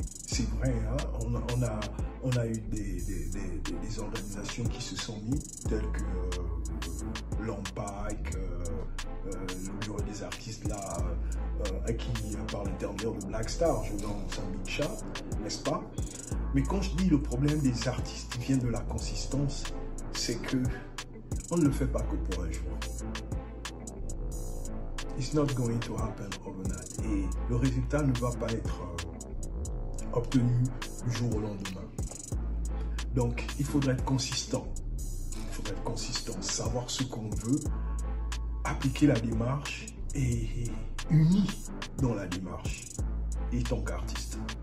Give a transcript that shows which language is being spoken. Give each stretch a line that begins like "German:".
French: C'est vrai, hein, on a eu des organisations qui se sont mises, telles que l'Empike, le bureau des artistes là, qui par l'intermédiaire de Black Star, je lance un big chat, n'est-ce pas? Mais quand je dis le problème des artistes vient de la consistance, c'est que on ne le fait pas que pour un jour.
English: It's not going to happen overnight.
French: Et le résultat ne va pas être obtenu du jour au lendemain. Donc, il faudrait être consistant. Il faudrait être consistant, savoir ce qu'on veut, appliquer la démarche et uni dans la démarche, et tant qu'artiste.